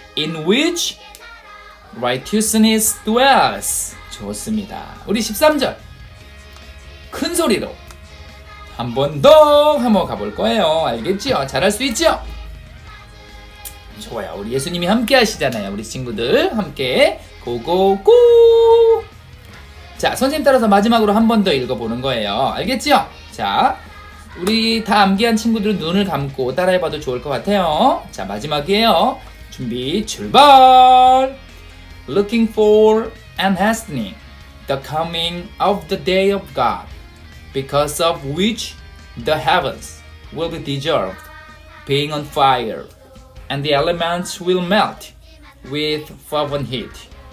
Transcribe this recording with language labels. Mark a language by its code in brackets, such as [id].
[en] In which righteousness dwells. [ko] 좋습니다. 우리 13절 큰 소리로 한 번 더 한번 가볼 거예요. 알겠지요? 잘할 수 있죠? 좋아요. 우리 예수님이 함께 하시잖아요. 우리 친구들 함께 고고고. 자, 선생님 따라서 마지막으로 한 번 더 읽어보는 거예요. 알겠지요? 자, 우리 다 암기한 친구들은 눈을 감고 따라해봐도 좋을 것 같아요. 자, 마지막이에요. 준비 출발. [en] Looking for and hastening the coming of the day of God, because of which the heavens will be dissolved, being on fire, and the elements will melt with fervent heat.